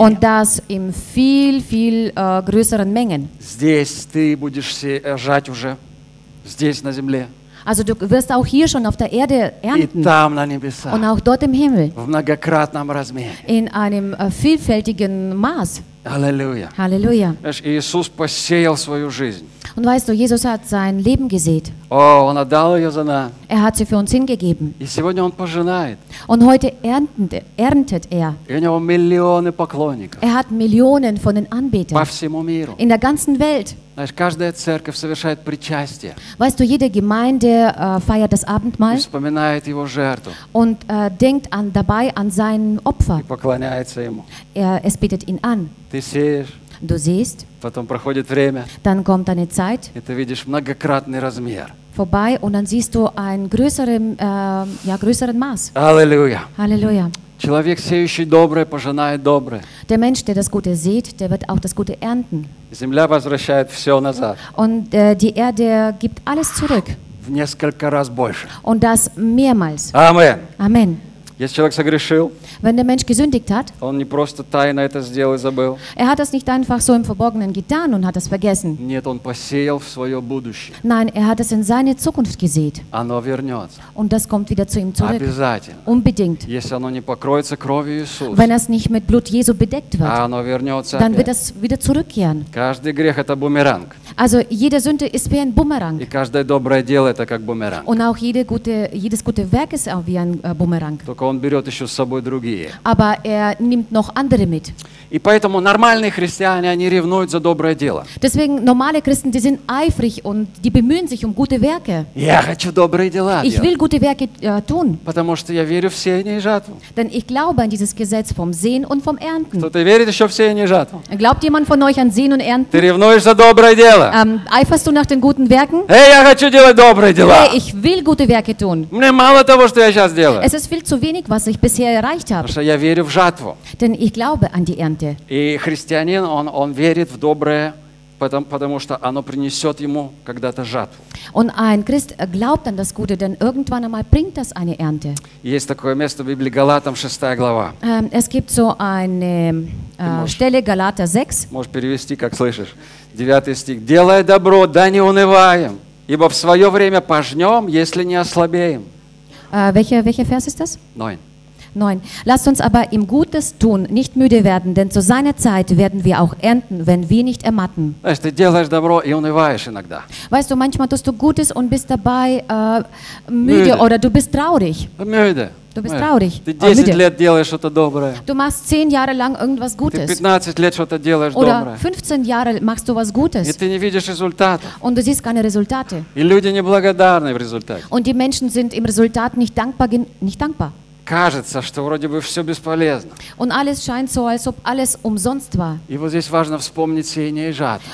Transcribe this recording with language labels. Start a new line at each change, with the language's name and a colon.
German: Und das in viel größeren Mengen.
Russian: Здесь ты будешь сеять уже, здесь на земле.
German: Also du wirst auch hier schon auf der Erde ernten
Russian: небесах,
German: und auch dort im Himmel
Russian: размере,
German: in einem vielfältigen Maß. Halleluja. Halleluja.
Russian: Иисус посеял свою жизнь.
German: Und weißt du, Jesus hat sein Leben gesät.
Russian: Он отдал ее за нас.
German: Er hat sie für uns hingegeben.
Russian: И сегодня он пожинает.
German: Und heute erntet er.
Russian: И у него миллионы поклонников.
German: Er hat Millionen von den Anbetern.
Russian: По всему миру.
German: In der ganzen Welt.
Russian: Знаешь, каждая церковь совершает причастие.
German: Weißt du, jede Gemeinde feiert das Abendmahl.
Russian: И вспоминает его жертву.
German: Und denkt an dabei an sein Opfer.
Russian: И поклоняется ему.
German: Es betet ihn an.
Russian: Ты сеешь.
German: Du siehst,
Russian: потом проходит время,
German: dann kommt eine Zeit,
Russian: и ты видишь многократный размер.
German: Vorbei, und dann siehst du ein größeren Maß. Halleluja. Halleluja.
Russian: Человек, сеющий доброе, пожинает доброе.
German: Der Mensch, der das Gute sieht, der wird auch das Gute ernten.
Russian: Земля возвращает все назад.
German: Und die Erde gibt alles zurück.
Russian: В несколько раз больше.
German: Und das mehrmals. Amen. Amen.
Russian: Если человек согрешил,
German: wenn der Mensch gesündigt hat,
Russian: он не просто тайно это сделал и забыл.
German: Er hat das nicht einfach so im Verborgenen getan und hat das vergessen.
Russian: Нет, он посеял в свое будущее.
German: Nein, er hat es in seine Zukunft gesät.
Russian: Оно вернется.
German: Und das kommt wieder zu ihm zurück.
Russian: Обязательно.
German: Unbedingt.
Russian: Если оно не покроется кровью Иисуса,
German: wenn es nicht mit Blut Jesu bedeckt wird,
Russian: оно вернется
German: dann
Russian: опять.
German: Wird es wieder zurückkehren.
Russian: Каждый грех это бумеранг.
German: Also jede Sünde ist wie ein Bumerang.
Russian: И каждое доброе дело это как бумеранг.
German: Und auch jedes gute Werk ist auch wie ein Bumerang.
Russian: Он берет еще с собой другие.
German: Aber er nimmt noch andere mit.
Russian: И поэтому нормальные христиане, они ревнуют за доброе дело.
German: Deswegen normale Christen, die sind eifrig und die bemühen sich um gute Werke.
Russian: Я хочу добрые дела.
German: Ich will gute Werke tun.
Russian: Потому что я верю в сеяние и жатву.
German: Denn ich glaube an dieses Gesetz vom Sehen und vom Ernten.
Russian: Кто-то верит еще в сеяние и жатву?
German: Glaubt jemand von euch an Sehen und Ernten?
Russian: Ты ревнуешь за доброе дело?
German: Eiferst du nach den guten Werken?
Russian: Hey, я хочу делать добрые дела.
German: Hey, ich will gute Werke tun.
Russian: Мне мало того, что я сейчас делаю.
German: Es ist viel zu wenig, was ich bisher erreicht habe.
Russian: Потому что я верю в жатву.
German: Denn ich glaube an die Ernte.
Russian: И христианин, он верит в доброе, потому что оно принесет ему когда-то жатву.
German: Und ein Christ glaubt an das Gute, denn irgendwann einmal bringt das eine Ernte.
Russian: Есть такое место в Библии, Галатам, 6 глава.
German: Es gibt so eine Stelle, Galater 6.
Russian: Можешь перевести, как слышишь. 9 стих. «Делай добро, да не унываем, ибо в свое время пожнем, если не ослабеем».
German: Welcher Vers ist das? 9. 9. Lasst uns aber im Gutes tun, nicht müde werden, denn zu seiner Zeit werden wir auch ernten, wenn wir nicht ermatten. Weißt du,
Russian: делаешь добро и унываешь иногда.
German: Weißt du, manchmal tust du Gutes und bist dabei müde oder du bist traurig. Müde. Du bist traurig.
Russian: Ты 10 лет делаешь что-то доброе.
German: Du machst 10 Jahre lang irgendwas Gutes.
Russian: Ты 15 лет что-то делаешь
German: oder
Russian: доброе.
German: Oder 15 Jahre machst du was Gutes.
Russian: И ты не видишь результата.
German: Und du siehst keine Resultate.
Russian: И люди не благодарны в результате.
German: Und die Menschen sind im Resultat nicht dankbar.
Russian: Кажется, что вроде бы все бесполезно.
German: Und alles scheint so, als ob alles umsonst war.
Russian: И вот здесь важно вспомнить сеяние и жатву.